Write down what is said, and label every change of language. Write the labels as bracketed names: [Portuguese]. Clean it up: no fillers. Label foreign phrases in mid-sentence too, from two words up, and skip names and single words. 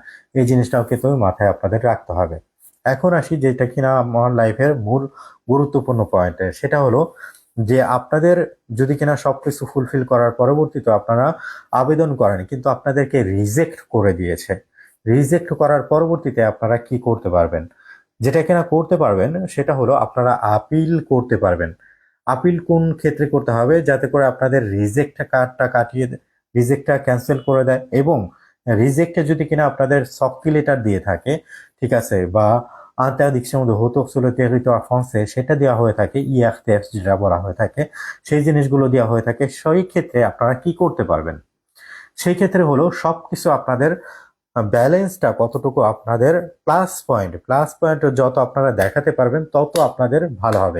[Bangla] এই জিনিসটাও কিন্তু মাথায় আপনাদের রাখতে হবে। এখন আসি যেটা কিনা আমার লাইফের মূল গুরুত্বপূর্ণ পয়েন্টে, সেটা হলো যে আপনাদের যদি কিনা সবকিছু ফুলফিল করার পরবর্তীতে আপনারা আবেদন করেন কিন্তু আপনাদেরকে রিজেক্ট করে দিয়েছে, রিজেক্ট করার পরবর্তীতে আপনারা কি করতে পারবেন? যেটা কিনা করতে পারবেন সেটা হলো আপনারা আপিল করতে পারবেন। আপিল কোন ক্ষেত্রে করতে হবে? যাতে করে আপনাদের রিজেক্ট কার্ডটা কাটিয়ে, রিজেক্টটা ক্যান্সেল করে দেয়, এবং রিজেক্টে যদি কিনা আপনাদের [English] soft letter [Bangla] দিয়ে থাকে, ঠিক আছে, বা [French] interdiction de retour sur le territoire français [Bangla] সেটা দেওয়া হয়ে থাকে, IRTF যেটা বলা হয়ে থাকে, সেই জিনিসগুলো দেওয়া হয়ে থাকে, সেই ক্ষেত্রে আপনারা কি করতে পারবেন? সেই ক্ষেত্রে হলো সবকিছু আপনাদের ব্যালেন্সটা কতটুকু, আপনাদের [English] plus point [Bangla] যত আপনারা দেখাতে পারবেন তত আপনাদের ভালো হবে।